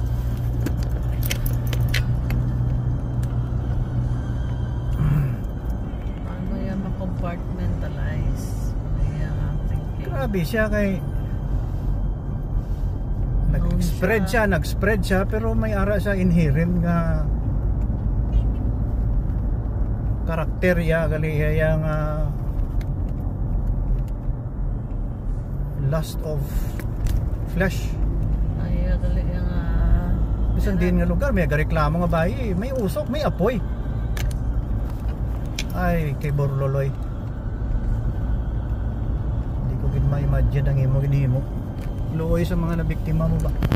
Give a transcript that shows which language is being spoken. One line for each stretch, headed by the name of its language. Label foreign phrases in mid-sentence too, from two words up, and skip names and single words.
Hiligaynon: Ano yan ma-compartmentalize? Ano yan ang thinking? Grabe siya kay nag-spread siya pero may ara siya inherent nga karakter ya gali yang
English: lust of flesh.
Hiligaynon: Ay, dali yung Bisan din nga lugar may reklamo nga bayi, may usok, may apoy. Ay, kay Borloloy. Hindi ko gid ma-imagine ang imo ginimo. Luoy sa mga nabiktima mo ba?